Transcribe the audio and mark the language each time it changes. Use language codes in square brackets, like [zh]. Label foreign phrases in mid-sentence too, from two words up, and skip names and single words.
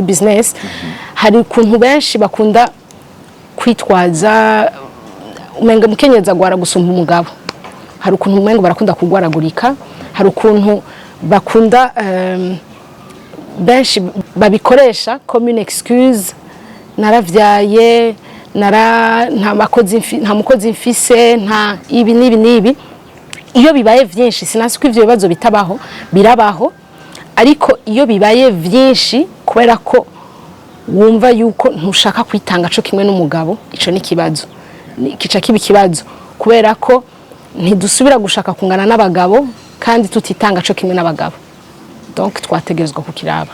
[rn] business hari kuntu benshi bakunda kwitwaza umenga umukenyezi agwara gusumba umugabo hari ukuntu umenga barakunda kugwaragurika hari ukuntu bakunda benshi babikoresha [fr] comme une excuse [rn] naravyaye nta mukozi mfise nta ibi nibi iyo bibaye vyinshi sinasi ko ivyo bibazo birabaho ariko iyo bibaye vyinshi kubera ko wumva yuko ntushaka kwitanga cyo kimwe n'umugabo ico ni kibazo kica kibi kibazo kubera ko ntidusubira gushaka kungana n'abagabo kandi tutitanga cyo kimwe n'abagabo donc twategerezwa kukiraba.